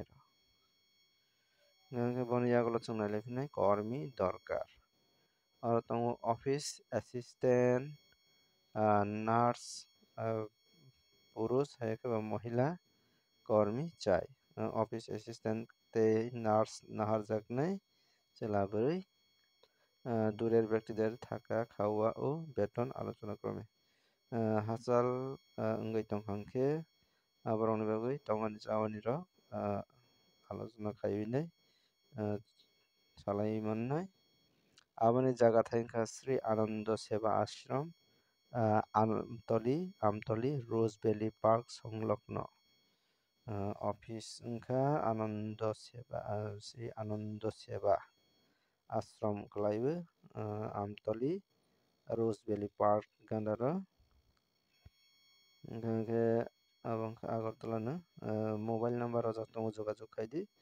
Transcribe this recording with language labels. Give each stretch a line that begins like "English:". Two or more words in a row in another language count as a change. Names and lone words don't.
Kok Borok: rok hingkhe boni yagulo chung nailaiphina kormi dorkar aro tongo
English: office assistant nurse
Kok Borok: purush haike ba mohila kormi chai
English: office assistant
Kok Borok: tei nurse naharjaknai chelaboroi
Bangla: দূরের ব্যক্তিদের থাকা খাওয়া ও বেতন আলোচনা ক্রমে হাসাল
Kok Borok: wngoi tongkhankhe aborokni bagui tongmani chawani rok আলোচনা khaiwi salai mannai aboni jaga thangkha Sri Anando Seva Ashram Amtoli Rose Valley Park songlogno office wngkha Sri Anando Seva Ashram kalaibo Amtoli Rose Valley Park gandaro hingkhe abo wngkha Agartala no
English: mobile number
Kok Borok: rojak tongo jogajog khaidi